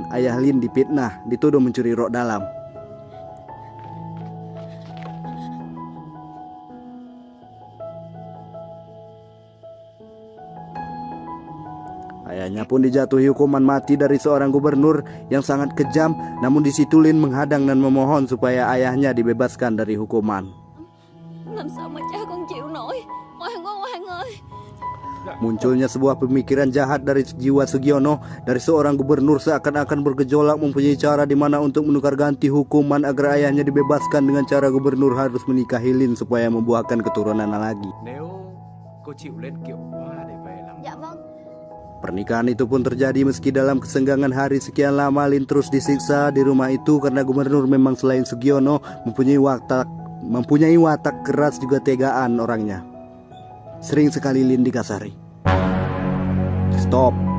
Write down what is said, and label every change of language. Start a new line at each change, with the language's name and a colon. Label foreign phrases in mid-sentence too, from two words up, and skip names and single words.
Indonesian: Ayah Lin dipitnah, dituduh mencuri roh dalam. Ayahnya pun dijatuhi hukuman mati dari seorang gubernur yang sangat kejam. Namun di situ Lin menghadang dan memohon supaya ayahnya dibebaskan dari hukuman.
Vietnamese: Làm sao mà cha con chịu nổi. Ngoan ơi.
Indonesian: Munculnya sebuah pemikiran jahat dari jiwa Sugiono. Dari seorang gubernur seakan-akan bergejolak mempunyai cara di mana untuk menukar ganti hukuman agar ayahnya dibebaskan dengan cara gubernur harus menikahi Lin supaya membuahkan keturunan lagi.
Vietnamese: Nếu cô chịu lên kiệu hoa để về làm. Dạ vâng.
Indonesian: Pernikahan itu pun terjadi meski dalam kesenggangan hari sekian lama Lin terus disiksa di rumah itu karena gubernur memang selain Sugiono mempunyai watak keras juga tegaan orangnya. Sering sekali Lin dikasari. Stop.